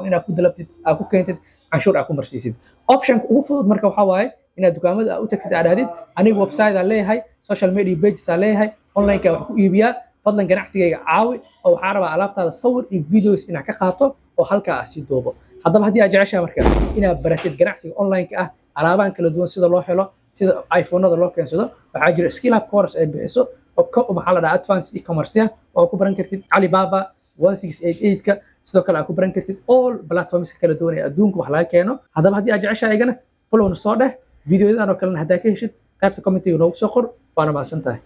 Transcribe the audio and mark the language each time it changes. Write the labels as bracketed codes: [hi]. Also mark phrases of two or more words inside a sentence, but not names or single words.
[so] inaad ku dalabtid aad ku keentid canshuur aad ku marsiisid optionka ugu fudud marka waxa waaye inaad dukaamada aad u tagtid aad dhahdid aniga website aan leeyahay [en] social media pages [so] aan leeyahay online-ka wax ku iibiyaa fadlan ganacsigayga caawi oo waxaan rabaa alaabtaada sawir iyo videos inaad ka qaato oo halkaa aad sii duubo haddaba haddii aad jeceshahay marka inaad baratid ganacsiga online-ka ah alaabahan kala duwan sida loo helo sida iPhone-nada loo keensado waxaa jira [en] skill up course [so] ay bixiso oo maxaa la dhahaa [en] advanced e-commerce [so] oo ku baran kartid Alibaba 1688-ka sidoo kale aad ku baran kartid [en] all platforms [so] kala duwan ee adduunka wax laga keeno haddaba haddii aad jeceshahay igana follow na soo dheh videoyadan oo kalena haddaa ka heshid qaybta commentiga noogu soo qor waana mahadsantahay